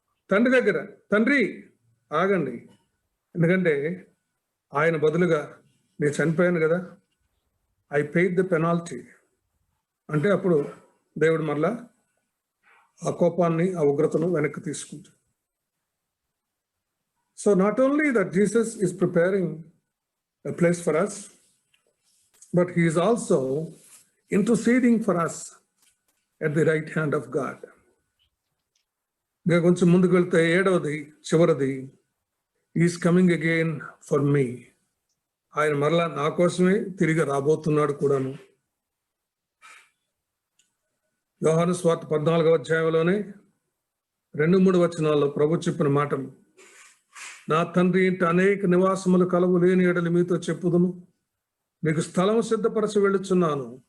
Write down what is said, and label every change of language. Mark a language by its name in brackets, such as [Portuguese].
[Telugu] తండ్రి దగ్గర, తండ్రి ఆగండి, ఎందుకంటే ఆయన బదులుగా నేను చనిపోయాను కదా, [English] I paid the penalty [Telugu] అంటే అప్పుడు దేవుడు మరలా ఆ కోపాన్ని, ఆ ఉగ్రతను వెనక్కి తీసుకుంటాడు. [English] So not only that Jesus is preparing a place for us, but he is also interceding for us at the right hand of God. [Telugu] కొంచెం ముందుకు వెళ్తే 7వది చివరిది, [English] Is coming again for me. [Telugu] ఆయన మరలా నా కోసమే తిరిగి రాబోతున్నాడు కూడాను. యోహాను సువార్త 14వ అధ్యాయంలోనే 2-3 వచనాల్లో ప్రభు చెప్పిన మాటలు, నా తండ్రి ఇంటి అనేక నివాసములు కలవు, లేని ఎడలు మీతో చెప్పుదును, మీకు స్థలము సిద్ధపరచి వెళ్ళుచున్నాను.